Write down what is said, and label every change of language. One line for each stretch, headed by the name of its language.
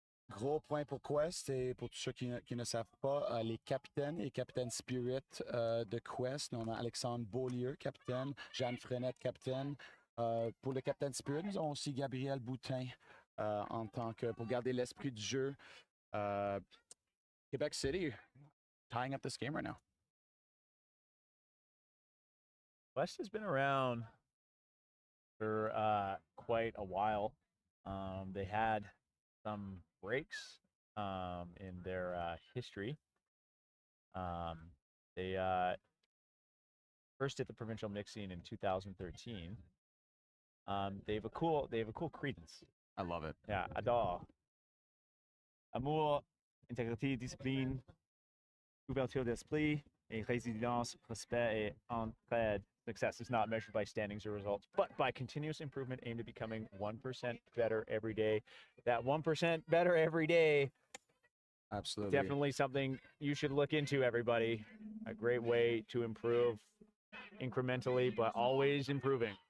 French: Gros point pour Quest, et pour tous ceux qui ne savent pas, les capitaines Spirit de Quest, on a Alexandre Beaulieu, capitaine, Jeanne Frenette, capitaine. Pour le capitaine Spirit, nous avons aussi Gabriel Boutin en tant que, pour garder l'esprit du jeu.
English: Quebec City tying up this game right now. West has been around for quite a while. They had some breaks in their history. They first hit the provincial mix scene in 2013. They have a cool credence. I love it. Yeah, adore.
French: Amour, intégrité, discipline, ouverture d'esprit, et résilience, respect, et entraide.
English: Success is not measured by standings or results, but by continuous improvement aimed at becoming 1% better every day. That 1% better every day, Absolutely. definitely something you should look into, everybody. A great way to improve incrementally, but always improving.